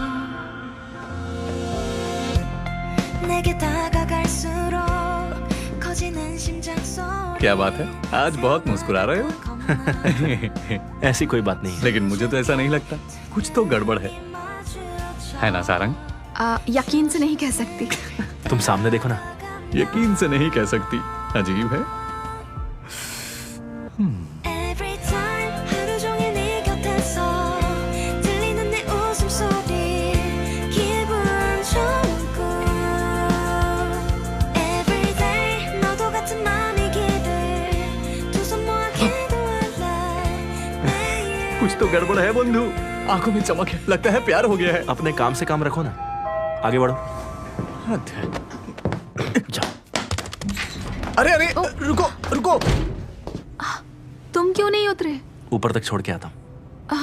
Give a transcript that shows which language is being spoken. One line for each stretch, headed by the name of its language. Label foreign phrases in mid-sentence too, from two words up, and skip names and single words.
Korean: 내게 다가갈수록 커지는 심장 소리.
Hindi: क्या बात है, आज बहुत मुस्कुरा रहे हो। ऐसी कोई बात नहीं है। लेकिन मुझे तो ऐसा नहीं लगता, कुछ तो गड़बड़ है ना सारंग? यकीन से नहीं कह सकती। तुम सामने देखो ना। यकीन से नहीं कह सकती, अजीब है।
English: Every time
Korean: 하루 종일 네 곁에서 들리는 내 웃음소리 기분 좋고.
English: Every day
Korean: 너도 같은 맘이기를 두 손 모아 기도할래. 매일
Hindi: कुछ तो गड़बड़ है बंधु, आंखों में चमक है, लगता है प्यार हो गया है। अपने काम से काम रखो ना, आगे बढ़ो। जाओ। अरे अरे, रुको रुको। तुम क्यों नहीं उतरे? ऊपर तक छोड़ के आता हूँ।